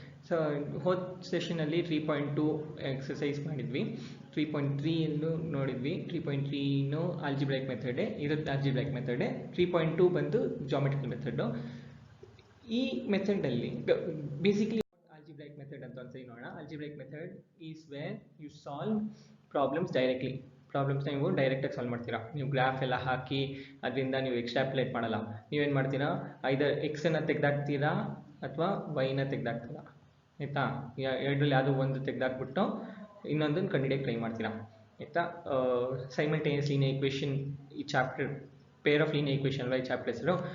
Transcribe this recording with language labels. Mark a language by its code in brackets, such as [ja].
[kn] So ಹೋದ ಸೆಷನಲ್ಲಿ 3.2 exercise ಮಾಡಿದ್ವಿ. 3.3 ನೋಡಿದ್ವಿ. 3.3 ಆಲ್ಜಿಬ್ರೈಕ್ ಮೆಥಡೆ, ಇದು ಆಲ್ಜಿಬ್ರೈಕ್ ಮೆಥಡೆ. 3.2 ಬಂದು ಜಾಮೆಟ್ರಿಕಲ್ ಮೆಥಡು. ಈ ಮೆಥಡಲ್ಲಿ ಬೇಸಿಕಲಿ algebraic method ಅಂತ ಒಂದ್ಸರಿ ನೋಡೋಣ. [en] algebraic method is where you solve problems directly. [kn] ಪ್ರಾಬ್ಲಮ್ಸ್ನ ನೀವು ಡೈರೆಕ್ಟಾಗಿ ಸಾಲ್ವ್ ಮಾಡ್ತೀರಾ. ನೀವು ಗ್ರಾಫ್ ಎಲ್ಲ ಹಾಕಿ ಅದರಿಂದ ನೀವು ಎಕ್ಸ್ಟ್ರಾಪ್ಯುಲೇಟ್ ಮಾಡಲ್ಲ. ನೀವೇನು ಮಾಡ್ತೀರಾ, ಐದರ್ ಎಕ್ಸನ್ನು ತೆಗೆದಾಕ್ತೀರಾ ಅಥವಾ ವೈನ ತೆಗೆದಾಕ್ತೀರಾ. ಆಯಿತಾ, ಎರಡರಲ್ಲಿ ಯಾವುದೋ ಒಂದು ತೆಗೆದಾಕ್ಬಿಟ್ಟು ಇನ್ನೊಂದನ್ನು ಕಂಡುಹಿಡಿಯೋಕ್ಕೆ ಟ್ರೈ ಮಾಡ್ತೀರಾ. ಆಯಿತಾ, ಸೈಮಲ್ಟೇನಿಯಸ್ ಲೀನಿಯರ್ ಈಕ್ವೇಷನ್ ಈ chapter pair of linear equation ಅಲ್ವಾ ಈ ಚಾಪ್ಟರ್ ಹೆಸರು.